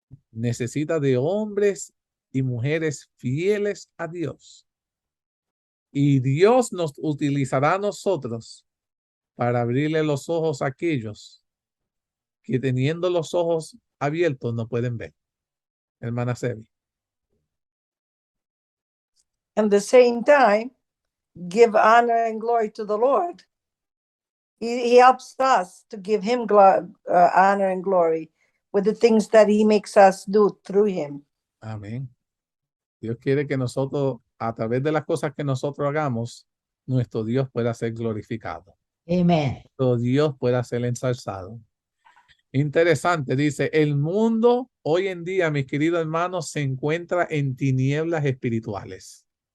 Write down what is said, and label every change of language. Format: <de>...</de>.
<es>Necesita de hombres y mujeres fieles a Dios. Y Dios nos utilizará a nosotros para abrirle los ojos a aquellos que, teniendo los ojos abiertos, no pueden ver. Hermana Sebi.</es> <en>At the same time, give honor and glory to the Lord. He helps us to give him honor and glory with the things that he makes us do through him.</en> <es>Amén. Dios quiere que nosotros, a través de las cosas que nosotros hagamos, nuestro Dios pueda ser glorificado. Amén. Nuestro Dios pueda ser ensalzado. Interesante, dice, el mundo hoy en día, mis queridos hermanos, se encuentra en tinieblas espirituales.</es>